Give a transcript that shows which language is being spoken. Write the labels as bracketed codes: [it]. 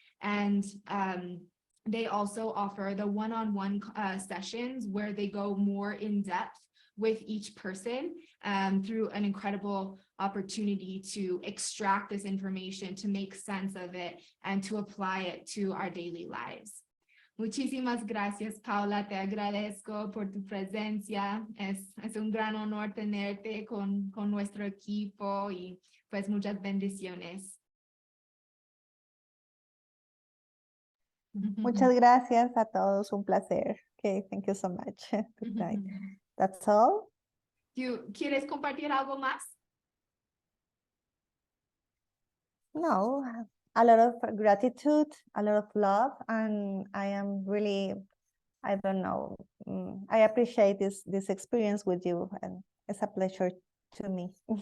[en] And they also offer the one-on-one sessions where they go more in depth with each person through an incredible opportunity to extract this information, to make sense of it, and to apply it to our daily lives. [es] Muchísimas gracias, Paula. Te agradezco por tu presencia. Es un gran honor tenerte con nuestro equipo y pues muchas bendiciones. Muchas gracias a todos. Un placer. [en] Okay, thank you so much. Good night. That's all. [es] ¿Quieres compartir algo más? [en] No, a lot of gratitude, a lot of love, and I am really, I don't know, I appreciate this experience with you, and it's a pleasure to me.